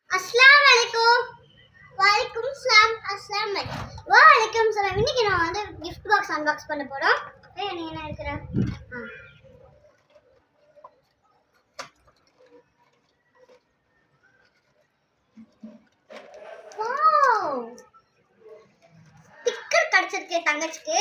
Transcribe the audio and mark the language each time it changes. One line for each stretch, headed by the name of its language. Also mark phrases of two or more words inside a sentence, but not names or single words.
Arabic: السلام عليكم. وعليكم السلام. السلام عليكم. وعليكم السلام.
Tamil: இன்னைக்கு நான் வந்து
English: gift box unbox
Tamil: பண்ண போறோம். நீ என்ன எடுக்கற? வாவ்! ஸ்டிக்கர் கிடைச்சிருக்கு தங்கச்சிக்கு.